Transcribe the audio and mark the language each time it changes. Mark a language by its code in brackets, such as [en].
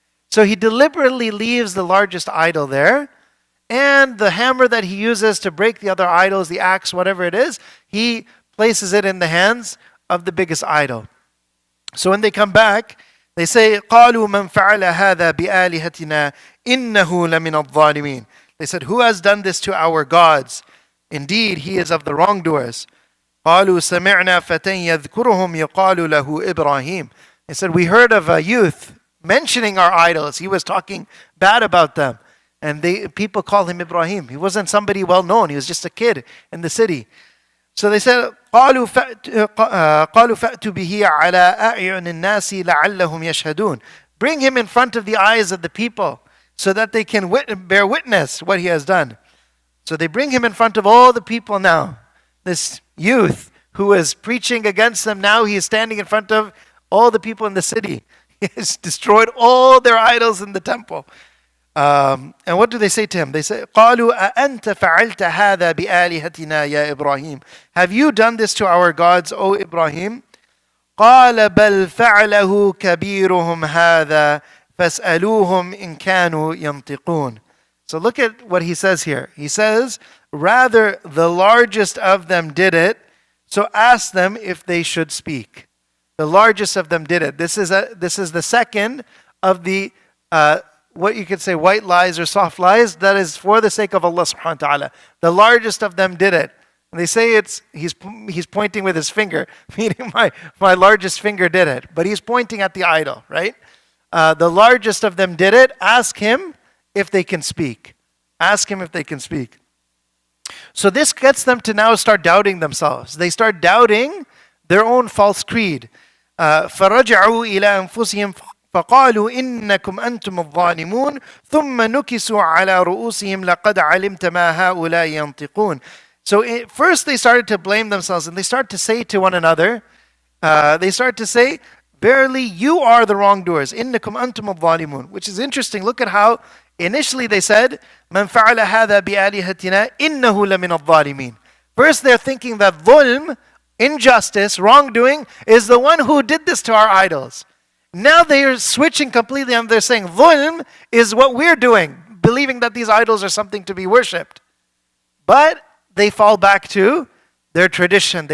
[en] So he deliberately leaves the largest idol there, and the hammer that he uses to break the other idols, the axe, whatever it is, he places it in the hands of the biggest idol. So when they come back, they say, [ar] قَالُوا مَنْ فَعَلَ هَذَا بِآلِهَتِنَا إِنَّهُ لَمِنَ الظَّالِمِينَ. [en] They said, who has done this to our gods? Indeed, he is of the wrongdoers. [ar] قالوا سمعنا فتى يذكرهم يقال له إبراهيم. [en] They said, we heard of a youth mentioning our idols. He was talking bad about them. And people call him Ibrahim. He wasn't somebody well known. He was just a kid in the city. So they said, [ar] قالوا فأتوا به على أعين الناس لعلهم يشهدون. [en] Bring him in front of the eyes of the people so that they can bear witness what he has done. So they bring him in front of all the people now. This youth who was preaching against them, now he is standing in front of all the people in the city. He has destroyed all their idols in the temple. And what do they say to him? They say, [ar] قالوا أأنت فعلت هذا بآلهتنا يا إبراهيم. [en] Have you done this to our gods, O Ibrahim? [ar] قال بل فعله كبيرهم هذا فاسألوهم إن كانوا ينطقون. [en] So look at what he says here. He says, rather the largest of them did it, so ask them if they should speak. The largest of them did it. This is the second of the what you could say white lies or soft lies. That is for the sake of Allah subhanahu wa ta'ala. The largest of them did it. And they say he's pointing with his finger, meaning my largest finger did it. But he's pointing at the idol, right? The largest of them did it. Ask him if they can speak. Ask him if they can speak. So this gets them to now start doubting themselves. They start doubting their own false creed. [ar] فَرَجَعُوا إِلَى أَنفُسِهِمْ فَقَالُوا إِنَّكُمْ أَنْتُمُ الظَّالِمُونَ ثُمَّ نُكِسُوا عَلَى رُؤُوسِهِمْ لَقَدْ عَلِمْتَ مَا هَؤُلَاءِ يَنْطِقُونَ. [en] So first they started to blame themselves and they start to say to one another, verily you are the wrongdoers. [ar] إِنَّكُمْ أَنْتُمُ الظَّالِمُونَ. [en] Which is interesting. Look at how initially they said, [ar] مَنْ فَعَلَ هَذَا بِآلِهَتِنَا إِنَّهُ لَمِنَ الظَّالِمِينَ. [en] First they're thinking that dhulm, injustice, wrongdoing, is the one who did this to our idols. Now they are switching completely and they're saying dhulm is what we're doing, believing that these idols are something to be worshipped. But they fall back to their tradition.